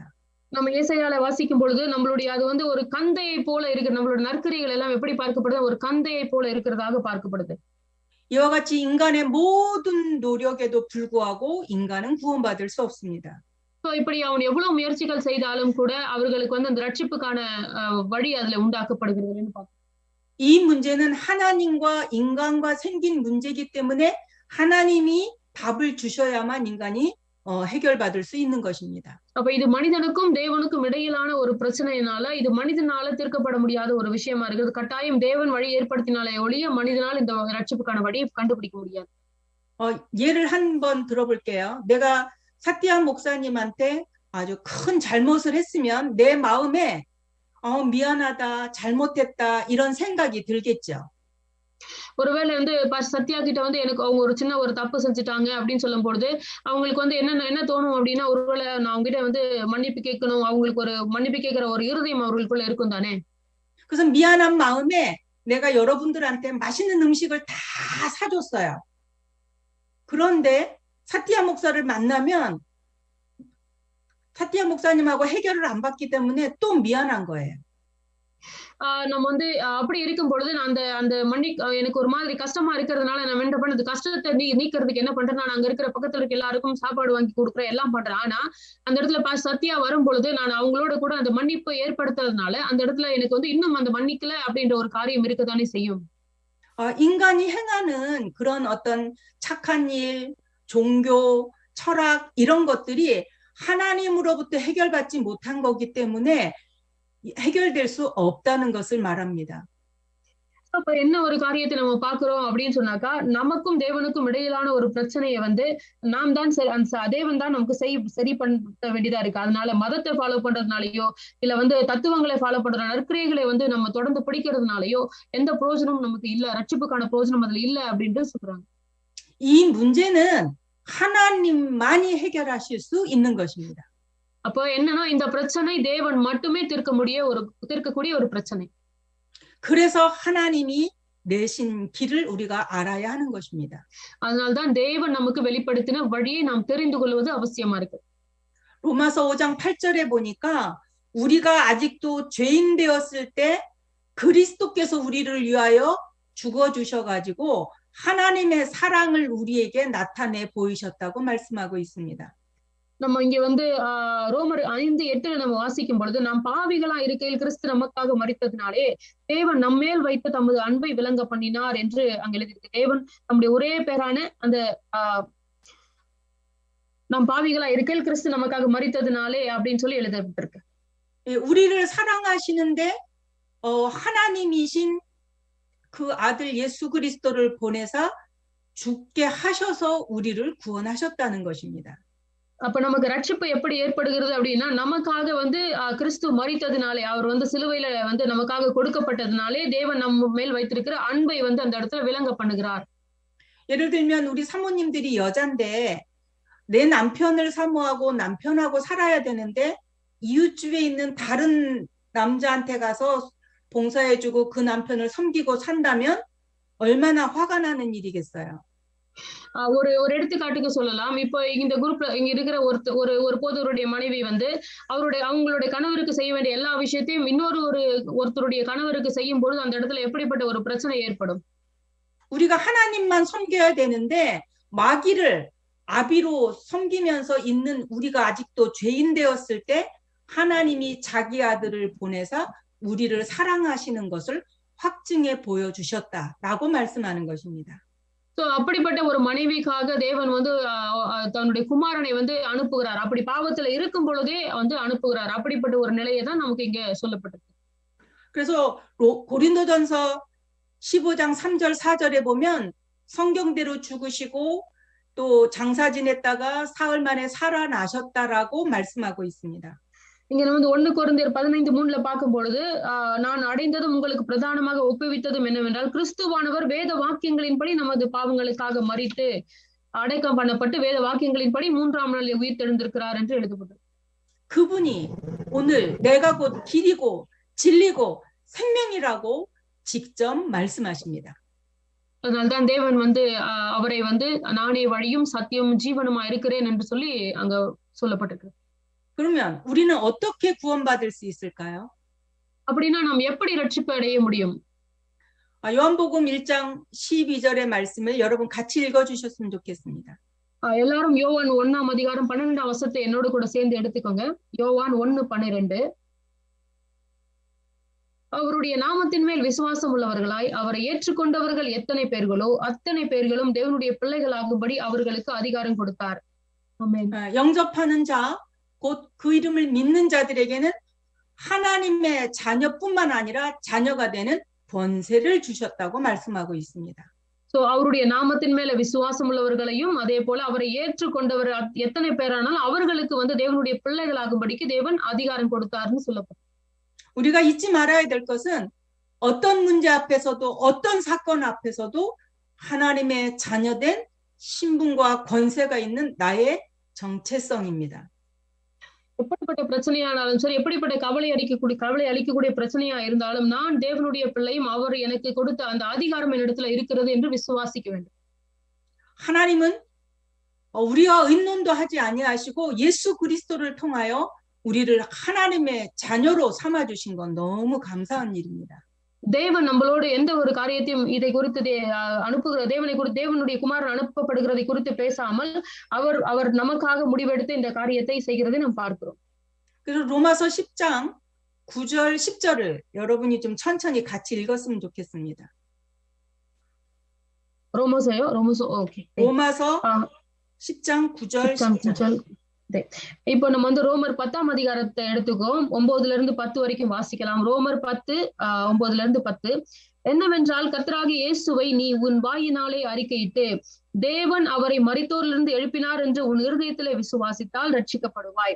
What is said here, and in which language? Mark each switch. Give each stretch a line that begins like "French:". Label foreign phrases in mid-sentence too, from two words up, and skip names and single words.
Tamil: நம்ம ஏசாயால வாசிக்கும் பொழுது நம்மளுடைய அது வந்து ஒரு கந்தையை போல இருக்கு. நம்மளோட நற்கிரிகள் எல்லாம் எப்படி பார்க்கப்படுது? ஒரு கந்தையை போல இருக்கிறதாக பார்க்கப்படுது.
Korean: 이와 같이 인간의 모든 노력에도 불구하고 인간은 구원받을 수 없습니다.
Tamil: இப்படி அவன் எவ்வளவு முயற்சிகள் செய்தாலும் கூட அவர்களுக்கு வந்து அந்த ரட்சிப்புக்கான வழி அதுல உண்டாக்கப்படுகிறதுன்னு பார்க்கிறோம்.
Korean: 이 문제는 하나님과 인간과 생긴 문제이기 때문에 하나님이 답을 주셔야만 인간이 해결받을 수 있는 것입니다.
Tamil: அப்ப இது மனிதனுக்கும் தேவனுக்கும் இடையிலான ஒரு பிரச்சனையினால இது மனிதனால தீர்க்கப்பட முடியாத ஒரு விஷயமா இருக்குது. கட்டாயம் தேவன் வழி ஏற்படுத்தினாலே ஒழிய மனிதனால் இந்த ரட்சிப்புக்கான வழியை கண்டுபிடிக்க முடியாது.
Korean: 예를 한번 들어볼게요. 내가 사티아 목사님한테 아주 큰 잘못을 했으면 내 마음에 미안하다, 잘못했다 이런 생각이 들겠죠.
Tamil: ஒருவேளை வந்து சத்யா கிட்ட வந்து எனக்கு அவங்க ஒரு சின்ன ஒரு தப்பு செஞ்சுட்டாங்க அப்படின்னு சொல்லும் பொழுது அவங்களுக்கு வந்து என்ன தோணும் அப்படின்னா, ஒருவேளை நான் அவங்க கிட்ட வந்து மன்னிப்பு கேட்கணும், அவங்களுக்கு ஒரு மன்னிப்பு கேட்கிற ஒரு இருதயம் அவர்களுக்குள்ள இருக்கும் தானே.
Korean: 그래서 미안한 마음에 내가 여러분들한테 맛있는 음식을 다 사줬어요. 그런데 사티아 목사를 만나면 사티아 목사님하고 해결을 안 받기 때문에 또 미안한 거예요.
Tamil: நம்ம வந்து அப்படி இருக்கும் பொழுது நான் அந்த எனக்கு ஒரு மாதிரி கஷ்டமா இருக்கிறதுனால நான் என்ன பண்ணது, கஷ்டத்தை நீக்கிறதுக்கு என்ன பண்றேன், நான் அங்க இருக்கிற பக்கத்துல இருக்க எல்லாருக்கும் சாப்பாடு வாங்கி கொடுக்குறேன், எல்லாம் பண்றேன். ஆனா அந்த இடத்துல சத்யா வரும் பொழுது நான் அவங்களோட கூட அந்த மன்னிப்பு ஏற்படுத்துறதுனால அந்த இடத்துல எனக்கு வந்து இன்னும் அந்த மன்னிக்கல அப்படின்ற ஒரு காரியம் இருக்கத்தானே செய்யும்.
Korean: 인간이 행하는 그런 어떤 착한 일, 종교, 철학 이런 것들이 하나님으로부터 해결받지 못한 거기 때문에 해결될 수 없다는 것을 말합니다.
Tamil: அப்ப என்ன ஒரு காரியத்தை நம்ம பாக்குறோம் அப்படின்னு சொன்னாக்கா, நமக்கும் தேவனுக்கும் இடையிலான ஒரு பிரச்சனையை வந்து நாம் தான் தேவன் தான் நமக்கு சரி பண்ண வேண்டியதா இருக்கு. அதனால மதத்தை ஃபாலோ பண்றதுனாலயோ இல்ல வந்து தத்துவங்களை ஃபாலோ பண்ற நற்கிரியைகளை வந்து நம்ம தொடர்ந்து பிடிக்கிறதுனாலயோ எந்த பிரயோஜனமும் நமக்கு இல்ல, ரட்சிப்புக்கான பிரயோஜனம் அதுல இல்ல அப்படின்ட்டு சொல்றாங்க.
Korean: 이 문제는 하나님만이 해결하실 수 있는 것입니다.
Tamil: அப்போ என்னன்னா இந்த பிரச்சனை தேவன் மட்டுமே தீர்க்கக்கூடிய ஒரு பிரச்சனை.
Korean: 그래서 하나님이 내신 길을 우리가 알아야 하는 것입니다.
Tamil: அதனால்தான் தேவன் நமக்கு வெளிப்படுத்தின வழியை நாம் தெரிந்து கொள்வது அவசியமா இருக்கு.
Korean: 로마서 5장 8절에 보니까 우리가 아직도 죄인 되었을 때 그리스도께서 우리를 위하여 죽어 주셔가지고 하나님의 사랑을 우리에게 나타내 보이셨다고 말씀하고 있습니다.
Tamil: நம்ம இங்க வந்து ரோமர் 5:8 நம்ம வாசிக்கும் பொழுது, நாம் பாவிகளா இருக்கையில் கிறிஸ்து நமக்காக மரித்ததினாலே தேவன் நம்மேல் வைத்த தமது அன்பை விளங்க பண்ணினார் என்று அங்க எழுதியிருக்கு. தேவன் நம்முடைய ஒரே பேரான அந்த நாம் பாவிகளா இருக்கையில் கிறிஸ்து நமக்காக மரித்ததினாலே அப்படின்னு சொல்லி எழுதப்பட்டிருக்கு.
Korean: 우리를 사랑하시는데 하나님이신 그 아들 예수 그리스도를 보내사 죽게 하셔서 우리를 구원하셨다는 것입니다.
Tamil: அப்ப நமக்கு ரட்சிப்பு எப்படி ஏற்படுகிறது அப்படின்னா, நமக்காக வந்து கிறிஸ்து மரித்ததினாலே, அவர் வந்து சிலுவையில வந்து நமக்காக கொடுக்கப்பட்டதினாலே தேவன் நம்ம மேல் வைத்திருக்கிற அன்பை வந்து அந்த இடத்துல விளங்க பண்ணுகிறார்.
Korean: 예를 들면 우리 사모님들이 여잔데 내 남편을 사모하고 남편하고 살아야 되는데 이웃집에 있는 다른 남자한테 가서 봉사해주고 그 남편을 섬기고 산다면 얼마나 화가 나는 일이겠어요.
Tamil: ஒரு எடுத்துக்காட்டுக்கு சொல்லலாம். இப்போ இந்த குரூப்ல இங்க இருக்கிற ஒரு போதவருடைய மனைவி வந்து அவங்களுடைய கணவருக்கு செய்ய வேண்டிய எல்லா விஷயத்தையும் ஒருத்தருடைய கணவருக்கு செய்யும் பொழுது அந்த இடத்துல எப்படிப்பட்ட ஒரு பிரச்சனை ஏற்படும்.
Korean: 우리가 하나님만 섬겨야 되는데 마귀를 아비로 섬기면서 있는 우리가 아직도 죄인 되었을 때 하나님이 자기 아들을 보내사 우리를 사랑하시는 것을 확증해 보여주셨다라고 말씀하는 것입니다.
Tamil: அப்படிப்பட்ட ஒரு மனைவிக்காக தேவன் வந்து தன்னுடைய குமாரனை வந்து அனுப்புகிறார். அப்படி பாவத்துல இருக்கும் பொழுதே வந்து அனுப்புகிறார். அப்படிப்பட்ட ஒரு நிலையை தான் நமக்கு இங்க சொல்லப்பட்டிருக்கு.
Korean: 그래서 고린도전서 15장 3절 4절에 보면 성경대로 죽으시고 또 장사 지냈다가 사흘 만에 살아나셨다라고 말씀하고 있습니다.
Tamil: இங்க வந்து 1 கொரிந்தியர் 15:3 பார்க்கும் பொழுது, நான் அடைந்ததும் உங்களுக்கு பிரதானமாக ஒப்புவித்ததும் என்னவென்றால், கிறிஸ்துவானவர் வேத வாக்கியங்களின்படி நமது பாவங்களுக்காக மரித்து அடக்கம் பண்ணப்பட்டு வேத வாக்கியங்களின்படி 3ஆம் நாளில் உயிர் தெழுந்திருக்கிறார் என்று எழுதப்பட்டது.
Korean: 그분이 오늘 내가 곧 길이고 진리고 생명이라고 직접 말씀하십니다.
Tamil: அதனால்தான் தேவன் வந்து அவரை வந்து நானே வழியும் சத்தியமும் ஜீவனுமா இருக்கிறேன் என்று சொல்லி அங்க சொல்லப்பட்டிருக்கு.
Korean: 그러면 우리는 어떻게 구원받을 수 있을까요?
Tamil: அப்படின்னா நாம் எப்படி ரட்சிப்பு அடைய முடியும்?
Korean: 요한복음 1장 12절의 말씀을 여러분 같이 읽어주셨으면 좋겠습니다.
Tamil: எல்லாரும் யோவான் 1ஆம் அதிகாரம் 12ஆம் வசனத்தை என்னோட கூட சேர்ந்து எடுத்துக்கோங்க. யோவான் 1:12. அவருடைய நாமத்தின் மேல் விசுவாசம் உள்ளவர்களாய் அவரை ஏற்றுக்கொண்டவர்கள் எத்தனை பேர்களோ அத்தனை பேர்களும் தேவனுடைய பிள்ளைகளாகும்படி அவர்களுக்கு அதிகாரம் கொடுத்தார். ஆமென்.
Korean: 영접하는 자, 곧 그 이름을 믿는 자들에게는 하나님의 자녀뿐만 아니라 자녀가 되는 권세를 주셨다고 말씀하고 있습니다.
Tamil: சோ அவருடைய நாமத்தின் மேல விசுவாசம் உள்ளவர்களையும் அதே போல அவரை ஏற்றுக்கொண்டவர் எத்தனை பேரானாலும் அவர்களுக்கு வந்து தேவனுடைய பிள்ளைகளாகும்படிக்கு தேவன் அதிகாரம் கொடுத்தார்னு சொல்லப்படும்.
Korean: 우리가 잊지 말아야 될 것은 어떤 문제 앞에서도 어떤 사건 앞에서도 하나님의 자녀된 신분과 권세가 있는 나의 정체성입니다.
Tamil: எப்படிப்பட்ட பிரச்சனையானாலும் சரி, எப்படிப்பட்ட கவலை அளிக்கக்கூடிய பிரச்சனையா இருந்தாலும் நான் தேவனுடைய பிள்ளையும் அவர் எனக்கு கொடுத்த அந்த அதிகாரம் என்னிடத்துல இருக்கிறது என்று விசுவாசிக்க வேண்டும்.
Korean: 하나님은 우리와 의논도 하지 아니하시고 예수 그리스도를 통하여 우리를 하나님의 자녀로 삼아 주신 건 너무 감사한 일입니다.
Tamil: தேவன் நம்மளோட எந்த ஒரு காரியத்தையும் இதை குறித்து அனுப்புகிற தேவனுடைய குமாரன் அனுப்பப்படுகிறதை குறித்து பேசாமல் அவர் நமக்காக முடிவெடுத்து இந்த காரியத்தை செய்கிறதை நாம் பார்க்கிறோம்.
Korean: 그래서 로마서 10장 9절 10절을 여러분이 좀 천천히 같이 읽었으면 좋겠습니다. 로마서 10장 9절 10절.
Tamil: இப்போ நம்ம வந்து ரோமர் 10ஆம் அதிகாரத்தை எடுத்துக்கோம். 9-10 வரைக்கும் வாசிக்கலாம். ரோமர் 10:9-10. என்னவென்றால் கர்த்தராகிய இயேசுவை நீ உன் வாயினாலே அறிக்கையிட்டு தேவன் அவரை மரித்தோரிலிருந்து எழுப்பினார் என்று உன் இருதயத்திலே விசுவாசித்தால் ரட்சிக்கப்படுவாய்.